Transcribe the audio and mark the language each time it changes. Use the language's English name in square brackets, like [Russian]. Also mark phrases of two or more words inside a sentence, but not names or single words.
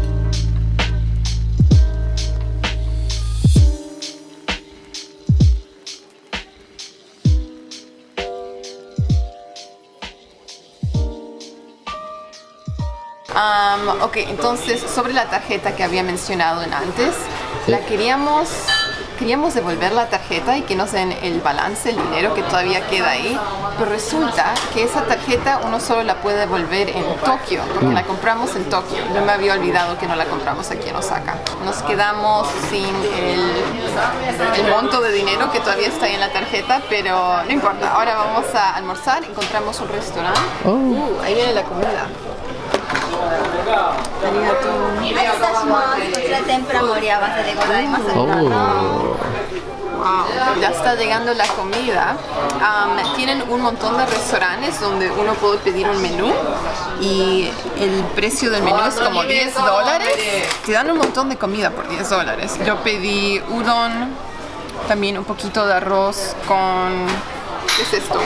[Spanish] Ok, entonces sobre la tarjeta que había mencionado antes, queríamos devolver la tarjeta y que nos den el balance, el dinero que todavía queda ahí, pero resulta que esa tarjeta uno solo la puede devolver en Tokio, porque la compramos en Tokio. Yo me había olvidado que no la compramos aquí en Osaka. Nos quedamos sin el monto de dinero que todavía está ahí en la tarjeta, pero no importa. Ahora vamos a almorzar, encontramos un restaurante. Ahí viene la comida. [Japanese] ありがとう。お願いします。こちら天ぷら盛り合わせでございます。 [Spanish] Wow, ya está llegando la comida. Tienen un montón de restaurantes donde uno puede pedir un menú y el precio del menú es como $10. Te dan un montón de comida por $10. Yo pedí udon, también un poquito de arroz con, ¿qué es esto?